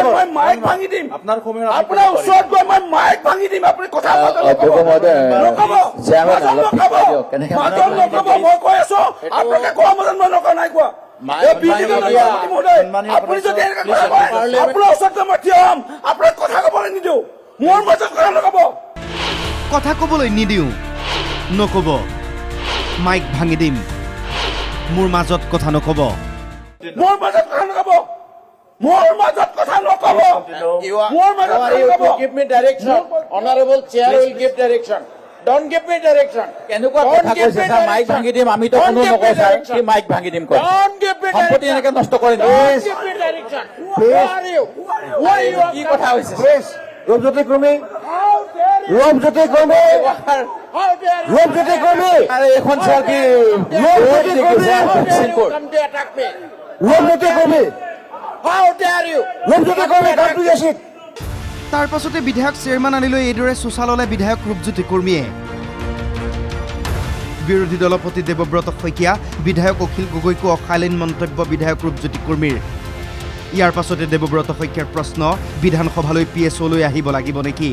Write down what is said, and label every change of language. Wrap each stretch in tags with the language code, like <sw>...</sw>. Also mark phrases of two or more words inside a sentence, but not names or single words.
<as>মই মাইক ভাঙি দিম আপোনাৰ ওচৰত গৈ মই মাইক ভাঙি দিম আপুনি কথা মই কৈ আছো আপোনালোকে কোৱা মতে মই নকওঁ নাই কোৱা আপুনি যদি আপোনাৰ ওচৰত মই থিয় হ'ম আপোনাক কথা ক'বলৈ নিদিওঁ মোৰ মাজত কথা নক'ব কথা ক'বলৈ নিদিওঁ নক'ব মাইক ভাঙি দিম মোৰ মাজত কথা নক'ব মোৰ মাজত কথা নক'ব মোৰ মাজত কথা নক'ব মোৰ মাজত</as> <en>give me direction honorable chair will give direction don't give me direction</en> <as>কেনেকুৱা কথা কৈছে স্যার মাইক ভাঙি দিম আমি তো কোনো নকওঁ স্যার কি মাইক ভাঙি দিম কয়</as> <en>don't give me</en> <as>সম্পত্তি এনেকে নষ্ট কৰি</as> <en>please give me direction who are you</en> <as>কি কথা হৈছে ৰূপজ্যোতি কৰ্মী ৰূপজ্যোতি কৰ্মী ৰূপজ্যোতি কৰ্মী আরে এখন স্যার কি ৰূপজ্যোতি কৰ্মী</as> <en>come to attack me</en> <as>ৰূপজ্যোতি কৰ্মী</as> <en>how dare you ৰূপজ্যোতি কৰ্মী come to your seat</en> <as>তাৰ পাছতে বিধায়ক চেয়াৰমেন আনিলৈ এইদৰে চোচা ল'লে বিধায়ক ৰূপজ্যোতি কুৰ্মীয়ে। বিৰোধী দলপতি দেৱব্ৰত শইকীয়া, বিধায়ক অখিল গগৈকো অশালীন মন্তব্য বিধায়ক ৰূপজ্যোতি কুৰ্মীৰ। ইয়াৰ পাছতে দেৱব্ৰত শইকীয়াৰ প্ৰশ্ন, বিধানসভালৈ PSOলৈ আহিব লাগিব নেকি?</as>